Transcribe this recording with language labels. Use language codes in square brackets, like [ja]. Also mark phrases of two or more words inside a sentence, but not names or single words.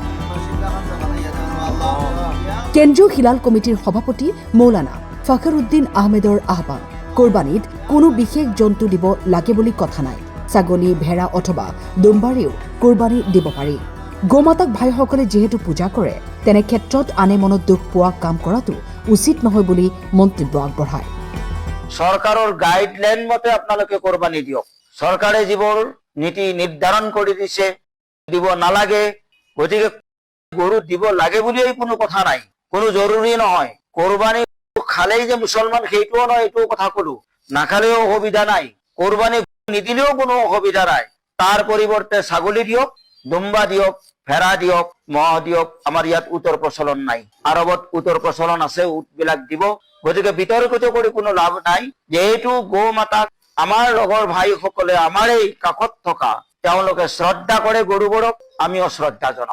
[as] কেন্দ্ৰীয় হিলাল কমিটিৰ সভাপতি মৌলানা ফখৰুদ্দিন আহমেদৰ আহ্বান কুৰবানীত কোনো বিশেষ জন্তু দিব লাগে বুলি কথা নাই ছাগলী ভেড়া অথবা দুম্বাৰেও কুৰবানী দিব পাৰি গোমাতাক ভাইসকলে যেহেতু পূজা কৰে তেনে ক্ষেত্ৰত আনে মনত দুখ পোৱা কাম কৰাটো উচিত নহয় বুলি মন্তব্য আগবঢ়ায় সরকারের গাইডলাইন মতে আপনাদেরকে কোরবানি দিয়ক সরকারে জীবর নীতি নির্ধারণ করে দিছে দিব নালাগে গতিকে গরু দিব লাগে বুলিও কোনো কথা নাই কোনো জরুরি নহয় কোরবানি খালেই যে মুসলমান সেইটোও নয় এইটো কথা কলো নাখালেও অসুবিধা নাই কোরবানি নিদিলেও কোনো অসুবিধা নাই তার পরিবর্তে ছাগলী দিয়ক দুম্বা দিয়ক ভেড়া দিয়ক মহ দিয়ক আমাৰ ইয়াত উত্তৰ প্ৰচলন নাই আৰবত উত্তৰ প্ৰচলন আছে উটবিলাক দিব গতিকে বিতৰ্কিত কৰি কোনো লাভ নাই যেহেতু গো মাতাক আমাৰ লগৰ ভাইসকলে আমাৰ এই কাষত থকা তেওঁলোকে শ্ৰদ্ধা কৰে গৰুবোৰক আমিও শ্ৰদ্ধা জনাও